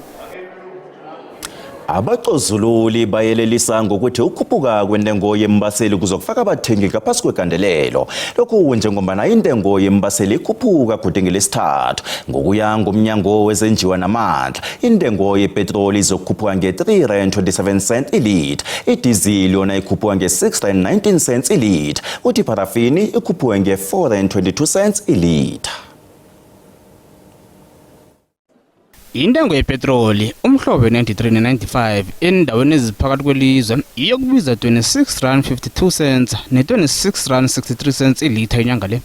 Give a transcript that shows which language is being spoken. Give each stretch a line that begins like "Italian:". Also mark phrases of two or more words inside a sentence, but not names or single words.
Zulu: Abacozululi bayelelisa ngokuthi ukhuphuka kwentengo yembaseli kuzokufaka abathengi ngaphasi kwegandelelo. Lokhu njengoba intengo yembaseli ikhuphuka kude ngelesithathu. Ngokuya ngomnyango wezenjiwa namandla, intengo yepetroli izokhuphuka nge-R3.27 ilitha, idizili yona ikhuphuka nge-R6.19 ilitha, uthi parafini ikhuphuka nge-R4.22 ilitha. Intengo yepetroli umhlobo we-93 ne-95 endaweni eziphakathi kwelizwe iyokubiza R26.52 ne-R26.63 ilitha inyanga le.